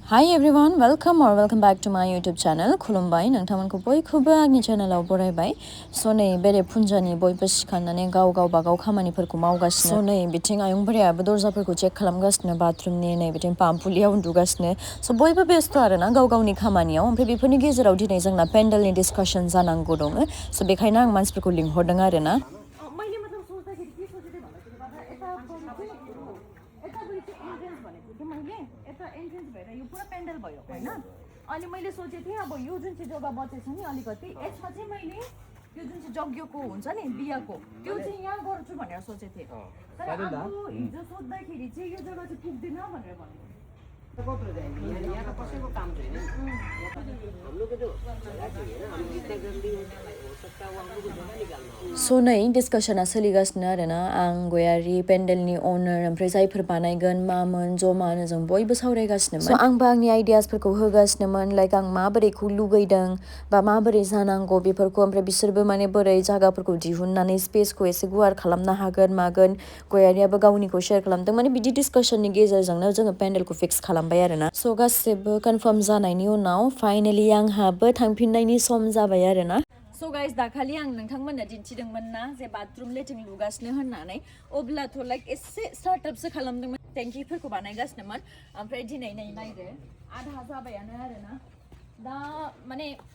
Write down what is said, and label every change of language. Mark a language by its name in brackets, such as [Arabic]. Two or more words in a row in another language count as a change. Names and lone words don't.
[English] Hi everyone, welcome back to my YouTube channel. [Bodo] खुलुमबाय नोंथांमोनखौ बयखौबो आंनि चेनेलाव बरायबाय. So नै बेरे फुंजानि बयबो सिखारनानै गाव खामानिफोरखौ मावगासिनो. So नै बिथिं आयंफोराबो दरजाफोरखौ चेक खालामगासिनो बाथरुमनि नै बिथिं पाम्पुलियाव उन्दुगासिनो. So बयबो बेस्थ आरोना गावनि खामानियाव. ओमफ्राय बेफोरनि गेजेराव दिनै जोंना पेन्डेलनि डिस्काशन जानांगौ दङ. So बेखायनो आं मानसिफोरखौ लिंहरदों आरोना. [Nepali] पेन्डल भयो हैन अनि मैले सोचे थिए अब यो जुन चाहिँ जग्गा बचेछ नि अलिकति यसमा चाहिँ मैले यो जुन चाहिँ जग्गको हुन्छ नि बियाको त्यो चाहिँ यहाँ गर्छु भनेर सोचे थिए तर अब हिजो सोध्दाखेरि चाहिँ यो जग्गा चाहिँ पुग्दैन भनेर भन्नु यहाँ कसैको काम छैन हाम्रो के [Bodo] So नै डिस्कसना सोलिगासिनो आरोना आं गयारि पेन्डेलनि ओनर ओमफ्राय जायफोर बानायगोन मामोन जमानो जों बयबो सावरायगासिनोमोन आंबो आंनि आइडियासफोरखौ होगासिनोमोन लाइक आं माबोरैखौ लुगैदों बा माबोरै जानांगौ बेफोरखौ ओमफ्राय बिसोरबो माने बोरै जायगाफोरखौ दिहुननानै स्पेसखौ एसे गुवार खालामनो हागोन मागोन गयारियाबो गावनिखौ शेयार खालामदों माने बिदि डिस्कसननि गेजेरजोंनो जोङो पेन्डेलखौ फिक्स खालामबाय आरोना सो गासिबो कनफार्म जानायनि उनाव फाइनाली आंहाबो थांफिननायनि सम जाबाय आरोना [English] So guys [Bodo] दाखालि आं नोंथांमोननो दिन्थिदोंमोन ना जे [English] bathroom latrine [Bodo] लुगासिनो होननानै अब्लाथ' लाइक एसे स्टार्टआपसो खालामदोंमोन टेंकिफोरखौ बानायगासिनोमोन ओमफ्राय दिनै नै नायदो आधा जाबायानो आरोना दा माने